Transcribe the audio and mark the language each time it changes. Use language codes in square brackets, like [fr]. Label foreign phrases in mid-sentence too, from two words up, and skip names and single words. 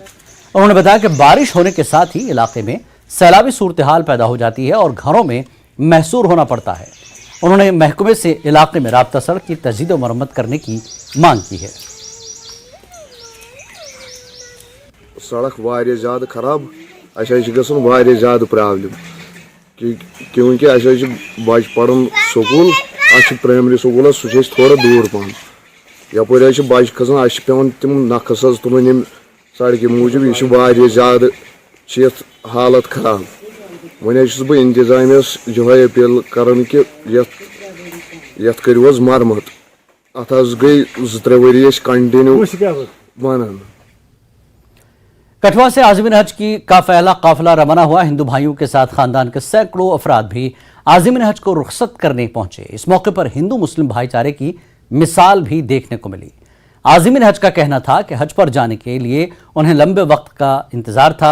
[ur] انہوں نے بتایا کہ بارش ہونے کے ساتھ ہی علاقے میں سیلابی صورت حال پیدا ہو جاتی ہے اور گھروں میں محصور ہونا پڑتا ہے. انہوں نے محکمے سے علاقے میں رابطہ سڑک کی تجدید اور مرمت کرنے کی مانگ کی ہے. [ks] सड़क वारिया ज़्यादा खराब, गसन वारिया ज़्यादा प्रॉब्लम क्योंकि बच पढ़न स्कूल [en] primary school [ks] सह थोड़ा दूर पान यपर बच खसान पेवन तम नखस तुम सड़क मूजूब यह ज़्यादा हालत खराब। वन बह इंतजामियस यह अपील कर कि यथ करो मरम्मत। अत गई 2-3 वरी कंटिन्यू बनान। [ur] کٹھوعہ سے عازمین حج کا پہلا قافلہ روانہ ہوا. ہندو بھائیوں کے ساتھ خاندان کے سینکڑوں افراد بھی عازمین حج کو رخصت کرنے پہنچے. اس موقعے پر ہندو مسلم بھائی چارے کی مثال بھی دیکھنے کو ملی. عازمین حج کا کہنا تھا کہ حج پر جانے کے لیے انہیں لمبے وقت کا انتظار تھا.